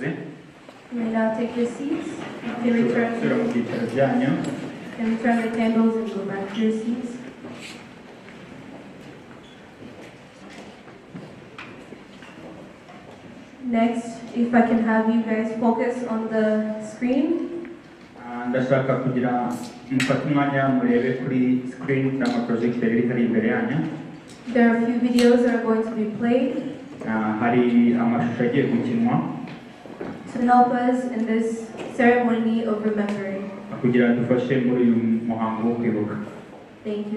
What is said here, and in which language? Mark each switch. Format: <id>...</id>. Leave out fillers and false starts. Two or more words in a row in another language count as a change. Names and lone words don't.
<en>You may now take your seats. You can</en> <rw>Sura mu byicaro byanyu.</rw> <en>return the candles and go back to your seats. Next, if I can have you guys focus on the screen.</en> <rw>Ndashaka kugira mufate umwanya murebe kuri screen cyangwa projector iri hari imbere yanyu.</rw> <en>There are a few videos that are going to be played</en> <rw>Hari amashusho agiye gukinwa</rw> <en>to help us in this ceremony of remembering.</en> <rw>kugira dufashe muri uyu muhango wo kwibuka.</rw> <en>Thank you.</en>